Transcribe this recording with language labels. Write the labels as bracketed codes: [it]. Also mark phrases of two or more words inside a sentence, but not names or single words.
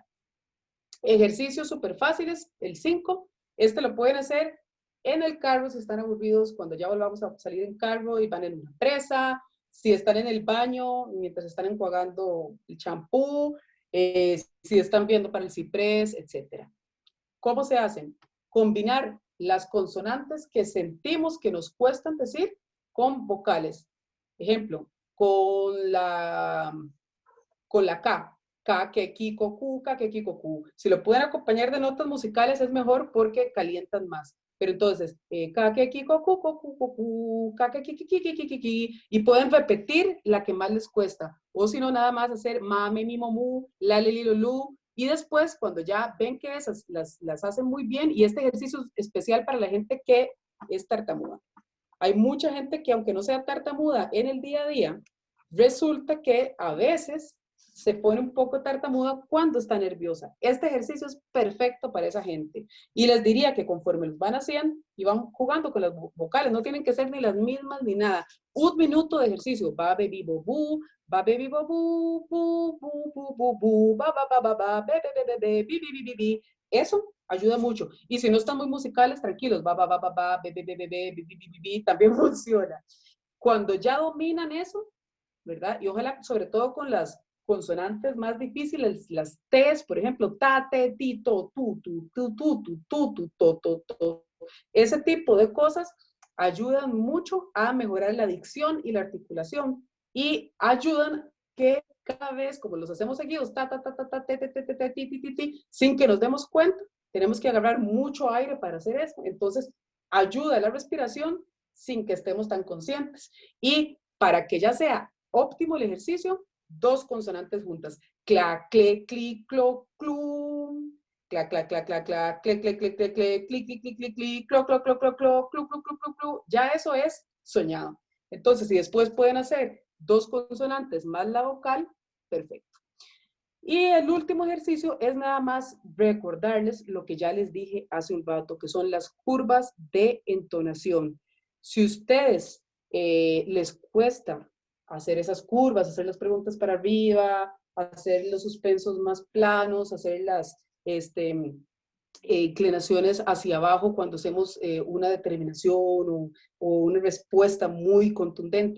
[es] Ejercicios súper fáciles, el 5, este lo pueden hacer en el carro si están aburridos, cuando ya volvamos a salir en carro y van en una presa, si están en el baño, mientras están enjuagando el champú, si están viendo para el ciprés, etc. ¿Cómo se hacen? Combinar las consonantes que sentimos que nos cuestan decir con vocales. Ejemplo, con la K. Ka, que, ki, ko, ku, ka, que, ki, ko, ku. Si lo pueden acompañar de notas musicales es mejor porque calientan más. Pero entonces, ka, que, ki, ko, ku, ku, ka, que, ki, ki, ki, ki, ki, ki, y pueden repetir la que más les cuesta. O si no, nada más hacer ma, me, mi, mo, mu, la, le, li, lo, lu. Y después, cuando ya ven que esas las hacen muy bien, y este ejercicio es especial para la gente que es tartamuda. Hay mucha gente que, aunque no sea tartamuda en el día a día, resulta que a veces se pone un poco tartamuda cuando está nerviosa. Este ejercicio es perfecto para esa gente. Y les diría que conforme los van haciendo y van jugando con las vocales, no tienen que ser ni las mismas ni nada. 1 minuto de ejercicio. Ba, baby, bo, bu, ba, baby, bo, bu, bu, bu, bu, bu, bu, ba, ba, be, be, bi, bi, bi, bi. Eso ayuda mucho. Y si no están muy musicales, tranquilos. Ba, be, be, bi, bi, bi, también funciona. Cuando ya dominan eso, ¿verdad? Y ojalá, sobre todo con las consonantes más difíciles, las T's, por ejemplo, ta, te, ti, to, tu, to. Ese tipo de cosas ayudan mucho a mejorar la dicción y la articulación y ayudan que cada vez, como los hacemos seguidos, ta, ta, ta, ta, ta, te, te, te, te, ti, ti, ti, ti, sin que nos demos cuenta, tenemos que agarrar mucho aire para hacer eso. Entonces, ayuda a la respiración sin que estemos tan conscientes. Y para que ya sea óptimo el ejercicio, 2 consonantes juntas. Cla, cle, cli, clo, clum. Cla, cla, cla, cla, cla, cle, cle, cle, cle, cle, cli, cli, cli, cli, cli, clo, clo, clo, clo, clo, clu, clu, clu, clu, clu. Ya eso es soñado. Entonces, si después pueden hacer 2 consonantes más la vocal, perfecto. Y el último ejercicio es nada más recordarles lo que ya les dije hace un rato, que son las curvas de entonación. Si ustedes les cuesta hacer esas curvas, hacer las preguntas para arriba, hacer los suspensos más planos, hacer inclinaciones hacia abajo cuando hacemos una determinación o una respuesta muy contundente.